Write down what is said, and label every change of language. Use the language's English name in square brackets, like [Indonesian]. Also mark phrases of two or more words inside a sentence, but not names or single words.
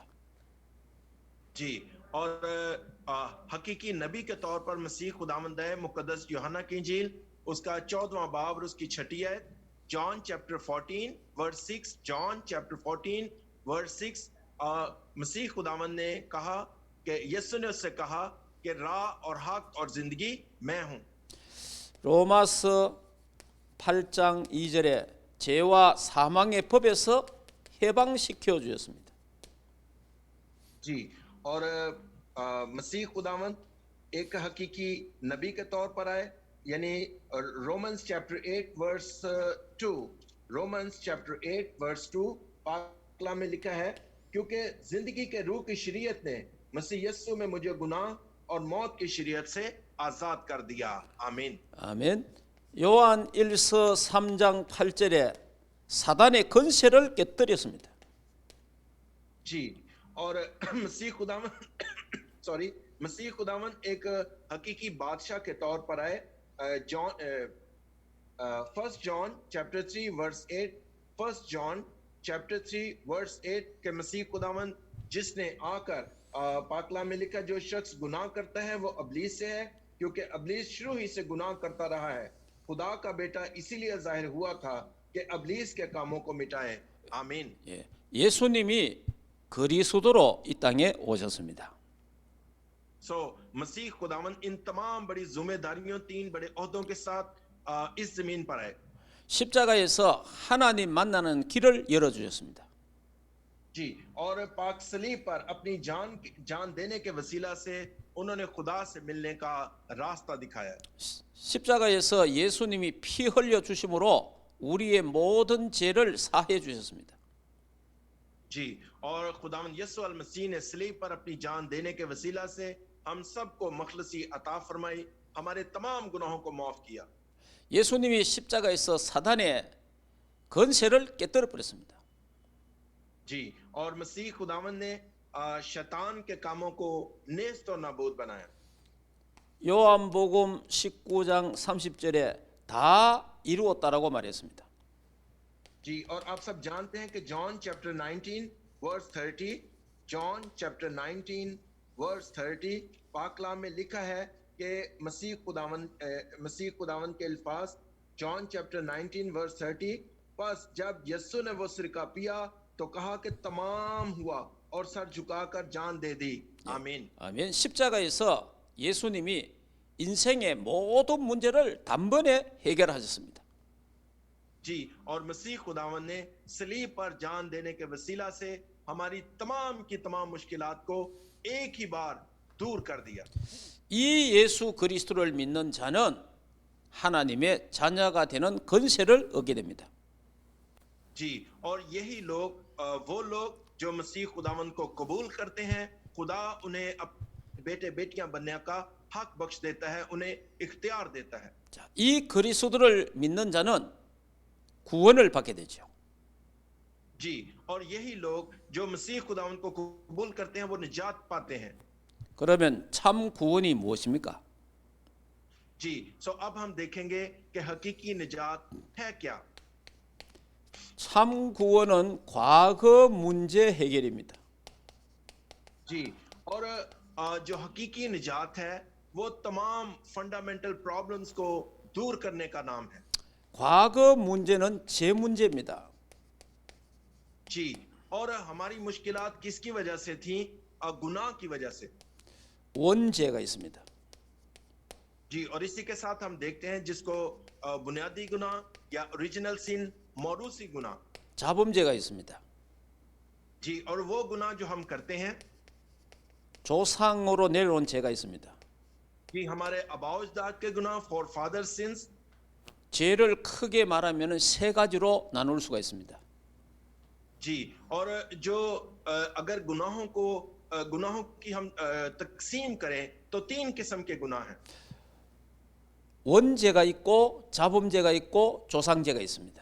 [Urdu] جی، اور حقیقی نبی کے طور پر مسیح خداوند ہے. مقدس یوحنا کی انجیل اس کا 14واں باب اور اس کی 6ٹھی آیت, [English] John chapter 14 verse 6, John chapter 14 verse 6, [Urdu] مسیح خداوند نے کہا کہ یسوع نے اس سے کہا کہ راہ اور حق اور زندگی میں ہوں. [Korean] 로마서 8장 2절에 죄와 사망의 법에서 해방시켜 주셨습니다. [Urdu] جی، اور مسیح خداوند ایک حقیقی نبی کے طور پر آئے، یعنی [English] Romans chapter 8 verse 2, Romans chapter 8 verse 2 [Urdu] پاک کلام میں لکھا ہے، کیونکہ زندگی کے روح کی شریعت نے مسیح یسوع میں مجھے گناہ اور موت کی شریعت سے آزاد کر دیا. आमीन। [Korean] 아멘. 요한 1서 3장 8절에 사단의 권세를 깨뜨렸습니다. [Urdu] جی، اور مسیح خداوند مسیح خداوند ایک حقیقی بادشاہ کے طور پر آئے. [English] First John chapter 3 verse 8, First John chapter 3 verse 8 [Urdu] کے مسیح خداوند جس نے آ کر پاک کلام میں لکھا، جو شخص گناہ کرتا ہے وہ ابلیس سے ہے، کیونکہ ابلیس شروع ہی سے گناہ کرتا رہا ہے. خدا کا بیٹا اسی لیے ظاہر ہوا تھا کہ ابلیس کے کاموں کو مٹائے. आमीन। [Korean] 예수님이 그리스도로 이 땅에 오셨습니다. [Urdu] مسیح خداوند ان تمام بڑی ذمہ داریوں، 3 بڑے عہدوں کے ساتھ اس زمین پر آئے. [Korean] 십자가에서 하나님 만나는 길을 열어 주셨습니다. [Urdu] جی، اور پاک صلیب پر اپنی جان دینے کے وسیلہ سے انہوں نے خدا سے ملنے کا راستہ دکھایا. [Korean] 십자가에서 예수님이 피 흘려 주심으로 우리의 모든 죄를 사해 주셨습니다. [Urdu] جی، اور خداوند یسوع المسیح نے صلیب پر اپنی جان دینے کے وسیلہ سے ہم سب کو مخلصی عطا فرمائی، ہمارے تمام گناہوں کو معاف کیا. [Korean] 예수님이 십자가에서 사단의 권세를 깨뜨려 버렸습니다. [Urdu] جی، اور مسیح خداوند نے شیطان کے کاموں کو نیست اور نابود بنایا. [Korean] 요한복음 19장 30절에 다 이루었다라고 말했습니다. [Urdu] جی، اور آپ سب جانتے ہیں کہ [English] John chapter 19 verse 30, John chapter 19 verse 30 [Urdu] پاک کلام میں لکھا ہے کہ مسیح خداوند کے الفاظ [English] John chapter 19 verse 30, [Urdu] بس جب یسوع نے وہ سرکہ پیا تو کہا کہ تمام ہوا اور سر جھکا کر جان دے دی. आमीन। [Korean] 아멘. 십자가에서 예수님이 인생의 모든 문제를 단번에 해결하셨습니다. [Urdu] جی، اور مسیح خداوند نے صلیب پر جان دینے کے وسیلہ سے ہماری تمام کی تمام مشکلات کو ایک ہی بار دور کر دیا. [Korean] 이 예수 그리스도를 믿는 자는 하나님의 자녀가 되는 권세를 얻게 됩니다. [Urdu] جی، اور یہی لوگ وہ لوگ جو مسیح خداوند کو قبول کرتے ہیں، خدا انہیں بیٹے بیٹیاں بننے کا حق بخش دیتا ہے، انہیں اختیار دیتا ہے. [Korean] 자, 이 그리스도를 믿는 자는 구원을 받게 되죠. [Urdu] جی، اور یہی لوگ جو مسیح خداوند کو قبول کرتے ہیں وہ نجات پاتے ہیں. [Korean] 그러면 참 구원이 무엇입니까? [Urdu] جی، سو اب ہم دیکھیں گے کہ حقیقی نجات ہے کیا. [Korean] 참 구원은 과거 문제 해결입니다. [Urdu] جی، اور جو حقیقی نجات ہے وہ تمام [English] fundamental problems [Urdu] کو دور کرنے کا نام ہے. [Korean] 과거 문제는 제 문제입니다. [Urdu] جی، اور ہماری مشکلات کس کی وجہ سے تھی? گناہ کی وجہ سے. [Korean] 원죄가 있습니다. [Urdu] جی، اور اسی کے ساتھ ہم دیکھتے ہیں جس کو بنیادی گناہ یا [English] original sin, [Urdu] موروثی گناہ. [Korean] 자범죄가 있습니다. [Urdu] جی، اور وہ گناہ جو ہم کرتے ہیں, [Korean] 조상으로 내려온 죄가 있습니다. [Urdu] جی، ہمارے آباؤ اجداد کے گناہ, [English] forefather sins. [Korean] 죄를 크게 말하면 세 가지로 나눌 수가 있습니다. [Urdu] جی، اور جو اگر گناہوں کی ہم تقسیم کریں تو تین قسم کے گناہ ہیں. [Korean] 원죄가 있고 자범죄가 있고 조상죄가 있습니다.